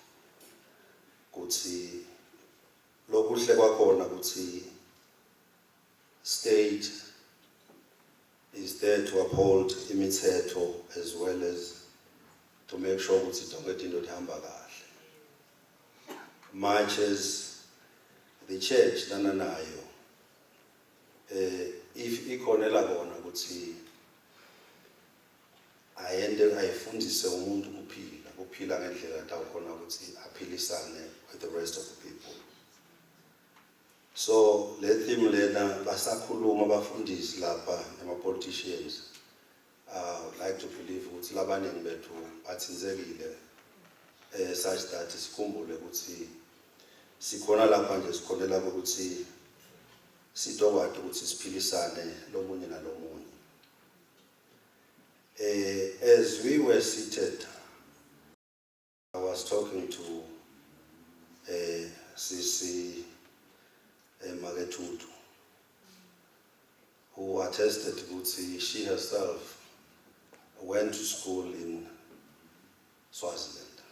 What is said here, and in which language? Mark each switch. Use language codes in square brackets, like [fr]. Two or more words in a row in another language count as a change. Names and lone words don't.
[en] State is there to uphold imithetho as well as to make sure much as the church [ss] if ikhonela kona ukuthi ayifundise umuntu kuphila ngendlela tawukhona ukuthi aphilisane [en] with the rest of the people. [ss] So le theme lena basakhuluma abafundisi lapha nama-politicians. [en] I would like to believe [ss] ukuthi labaningi bethu bathinzekile [en] such that [ss] sikhumbule ukuthi sikhona lapha nje sikholela ukuthi sitokwazi ukuthi siphilisane lomunye nalomunye. [en] As we were seated, I was talking to Sisi Magetutu, who attested that she herself went to school in Swaziland.